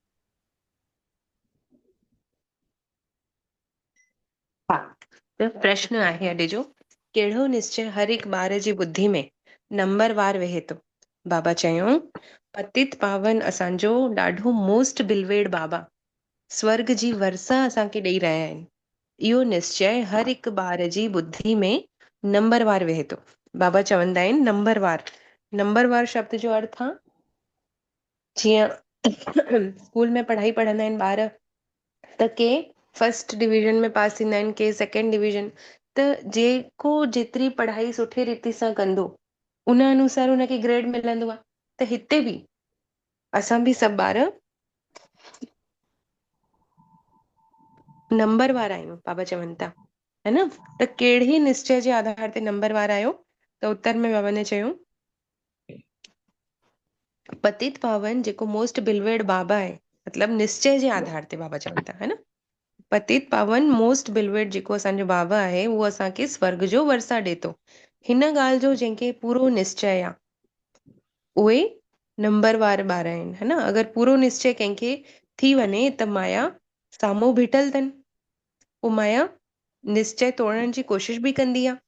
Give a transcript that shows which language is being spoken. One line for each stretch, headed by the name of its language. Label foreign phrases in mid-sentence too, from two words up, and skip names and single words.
Sindhi: हा त प्रश्न आहे अॼु जो, कहिड़ो निश्चय हर हिकु ॿार जी बुद्धि में नंबरवार वेहे थो? बाबा चयो, पतित पावन असांजो ॾाढो
English: most beloved
Sindhi: बाबा स्वर्ग जी वरसा असांखे ॾेई रहिया आहिनि। इहो निश्चय हर हिकु ॿार जी बुद्धि में नंबरवार वेहे थो। बाबा चवंदा आहिनि नंबरवार। नंबरवार शब्द जो अर्थ आहे, जीअं स्कूल में पढ़ाई पढ़ंदा आहिनि ॿार त के
English: first division
Sindhi: में पास थींदा आहिनि,
English: के second division.
Sindhi: त जेको जेतिरी पढ़ाई सुठी रीति सां कंदो उन अनुसार उनखे ग्रेड मिलंदो आहे। त हिते बि असां बि सभु ॿार नंबर वारा आहियूं, बाबा चवनि था, है न। त कहिड़े निश्चय जे आधार ते नंबर वारा आहियो? त उत्तर में बाबा ने चयो, पतित पावन जेको
English: most beloved
Sindhi: बाबा आहे, मतलब निश्चय जे आधार ते बाबा चवनि था, है न। पतित पावन
English: most beloved
Sindhi: जेको असांजो बाबा आहे उहो असांखे स्वर्ग जो वरसा ॾिए थो। हिन ॻाल्हि जो जंहिंखे पूरो निश्चय आहे उहे नंबरवार ॿार आहिनि, है न। अगरि पूरो निश्चय कंहिंखे थी वञे त माया साम्हूं बीठल अथनि, पोइ माया निश्चय तोड़ण जी कोशिश बि कंदी आहे।